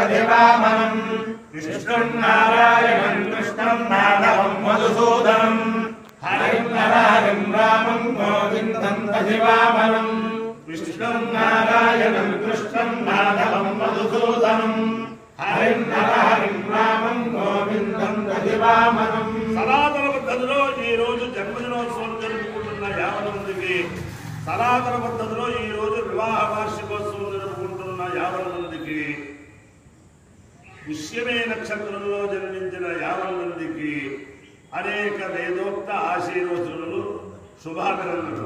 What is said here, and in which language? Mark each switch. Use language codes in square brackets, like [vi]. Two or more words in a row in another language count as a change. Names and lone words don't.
[sa] शिवामनं विष्णुं नारायणं कृष्णं माधवं मधुसूदनं हरिं नरहरिं रामं गोविन्दं शिवामनं विष्णुं नारायणं कृष्णं माधवं मधुसूदनं हरिं नरहरिं रामं गोविन्दं शिवामनं [te] సనాతన పద్ధతిలో ఈ రోజు జన్మదినోత్సవం జరుపుకుంటున్న 50 మందికి సనాతన పద్ధతిలో ఈ రోజు వివాహ వార్షికోత్సవం జరుపుకుంటున్న 50 మందికి పుష్యమే నక్షత్రంలో జన్మించిన 50 మందికి అనేక వేదోక్త ఆశీర్వచనలు శుభాభినందనలు.